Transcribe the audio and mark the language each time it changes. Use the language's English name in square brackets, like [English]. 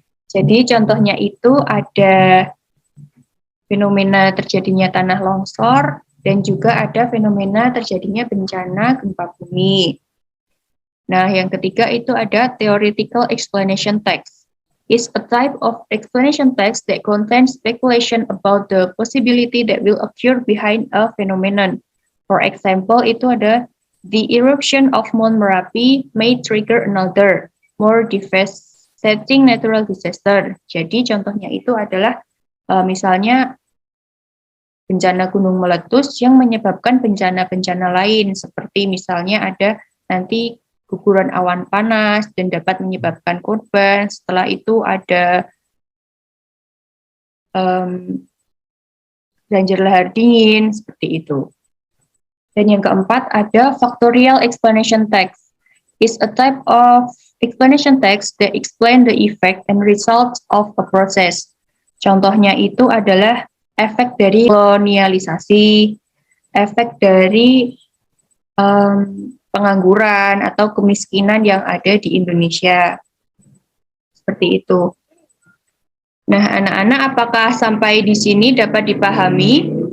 [Indonesian] Jadi contohnya itu ada fenomena terjadinya tanah longsor dan juga ada fenomena terjadinya bencana gempa bumi. Nah, yang ketiga itu ada [English] theoretical explanation text. Is a type of explanation text that contains speculation about the possibility that will occur behind a phenomenon. For example, [Indonesian] itu ada [English] the eruption of Mount Merapi may trigger another, more devastating natural disaster. [Indonesian] Jadi contohnya itu adalah misalnya bencana gunung meletus yang menyebabkan bencana-bencana lain, seperti misalnya ada nanti guguran awan panas dan dapat menyebabkan korban. Setelah itu ada banjir lahar dingin, seperti itu. Dan yang keempat ada [English] factorial explanation text. Is a type of explanation text that explain the effect and results of a process. [Indonesian] Contohnya itu adalah efek dari kolonialisasi, efek dari pengangguran atau kemiskinan yang ada di Indonesia. Seperti itu. Nah, anak-anak, apakah sampai di sini dapat dipahami?